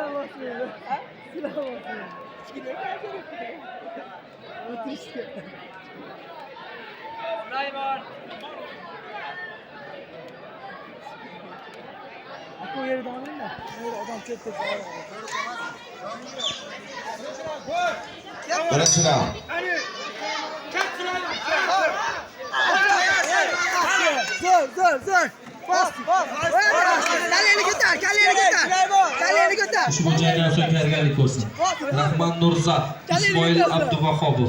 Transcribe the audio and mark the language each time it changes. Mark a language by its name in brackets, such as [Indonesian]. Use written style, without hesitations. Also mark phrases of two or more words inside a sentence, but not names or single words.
[Turkish] Süleyman. Bu yeri dağılın da. Adam çok kötü. [Uzbek] Birinchi raund. Zo'r. Bas. Kaleni ko'tar. Ushbu jangdan so'ng tayyorgarlik ko'rsin. Rahmon Nurzat, Ismoil Abduvahobov.